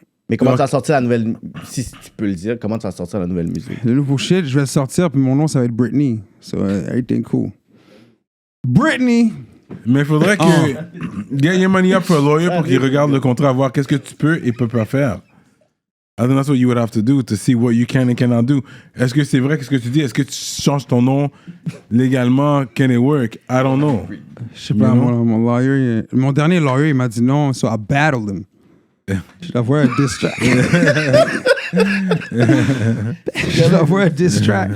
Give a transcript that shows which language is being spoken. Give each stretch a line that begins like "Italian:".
French: Mais comment tu vas sortir la nouvelle... Si tu peux le dire, comment tu vas sortir la nouvelle musique? Le nouveau shit, je vais le sortir, puis mon nom, ça va être Britney.
English: So, everything cool. Britney!
French: Mais il faudrait que...
English: Get your money up for a lawyer
French: pour qu'il regarde le contrat, voir qu'est-ce que tu peux et peux pas faire.
English: I think that's what you would have to do to see what you can and cannot do.
French: Est-ce que c'est vrai, qu'est-ce que tu dis? Est-ce que tu changes ton nom légalement?
English: Can it work? I don't know.
French: Je sais pas, mon lawyer, mon dernier lawyer, il m'a dit non,
English: so I battled him.
French: Je l'envoie un diss track. Je l'envoie un diss track.